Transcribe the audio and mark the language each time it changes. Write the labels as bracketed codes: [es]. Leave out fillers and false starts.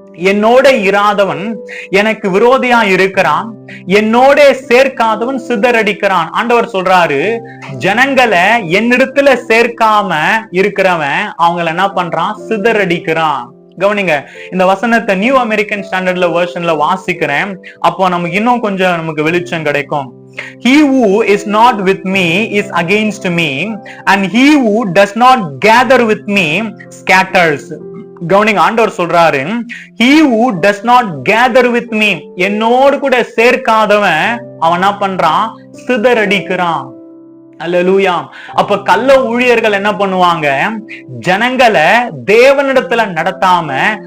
[ta] என்னோட இராதவன் எனக்கு விரோதியா இருக்கிறான், என்னோட சேர்க்காதவன் சிதறடிக்கிறான். ஆண்டவர் சொல்றாரு, ஜனங்களை என்னிடத்துல சேர்க்காம இருக்கிறவன் அவங்களை என்ன பண்றான், சிதறடிக்கிறான். கவனிங்க, இந்த வசனத்தை நியூ அமெரிக்கன் ஸ்டாண்டர்ட்ல வெர்ஷன்ல வாசிக்கிறேன். அப்போ நமக்கு இன்னும் கொஞ்சம் நமக்கு வெளிச்சம் கிடைக்கும். [en] He who is not with me is against me, and he who does not gather with me scatters. [ta] கவனிங்க, ஆண்டவர் சொல்றாரு, [en] he who does not gather with me, [ta] என்னோடு கூட சேர்க்காதவன் அவன் என்ன பண்றான், சிதறடிக்கிறான். அல்லேலூயா. அப்ப கள்ள ஊழியர்கள் என்ன பண்ணுவாங்க, ஜனங்களை தேவனிடத்துல நடத்தாம